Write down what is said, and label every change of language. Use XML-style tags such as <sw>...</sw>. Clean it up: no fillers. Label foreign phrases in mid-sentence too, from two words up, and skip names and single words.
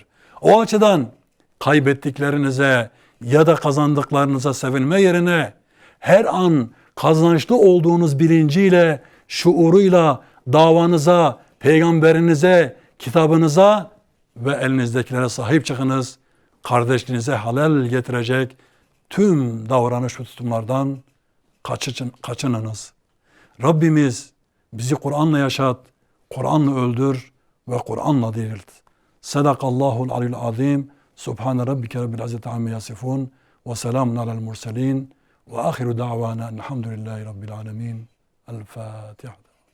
<tr>O açıdan kaybettiklerinize ya da kazandıklarınıza sevinme yerine her an kazançlı olduğunuz bilinciyle, şuuruyla davanıza, peygamberinize, kitabınıza ve elinizdekilere sahip çıkınız. Kardeşliğinize halel getirecek tüm davranış ve tutumlardan kaçınınız. Rabbimiz bizi Kur'an'la yaşat, Kur'an'la öldür ve Kur'an'la dirilt.</tr> <ar>صدق الله العلي العظيم. سبحان ربك رب العزة عما يصفون وسلام على المرسلين وآخر دعوانا الحمد لله رب العالمين.</ar> <tr>El Fatiha.</tr>